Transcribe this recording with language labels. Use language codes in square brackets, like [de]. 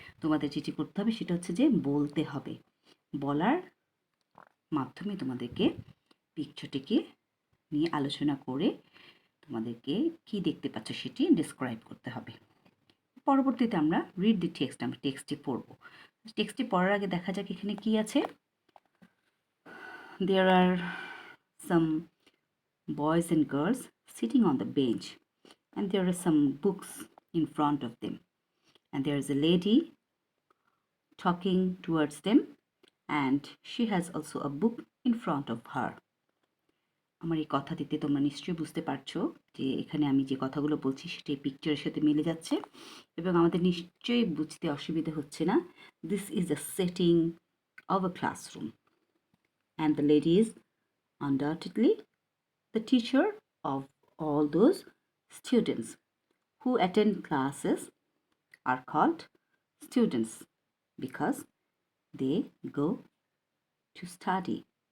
[bn] তোমাদের যেটি করতে হবে সেটা হচ্ছে যে বলতে হবে। বলার মাধ্যমে তোমাদেরকে পিকচারটিকে নিয়ে আলোচনা করে তোমাদেরকে কি দেখতে পাচ্ছ সেটি ডিসক্রাইব করতে হবে। পরবর্তীতে আমরা রিড দি টেক্সট, আমরা টেক্সটটি পড়ব। টেক্সটটি পড়ার আগে দেখা যাক এখানে কি আছে। [en] there are some boys and girls sitting on the bench, and there are some books in front of them, and there is a lady talking towards them, and she has also a book in front of her. [bn] আমার এই কথাটিতে তোমরা নিশ্চয়ই বুঝতে পারছো যে এখানে আমি যে কথাগুলো বলছি সেটি পিকচারের সাথে মিলে যাচ্ছে এবং আমাদের নিশ্চয়ই বুঝতে অসুবিধা হচ্ছে না। [en] This is a setting of a classroom, and the lady is undoubtedly the teacher of all those students who attend classes are called students because they go to study.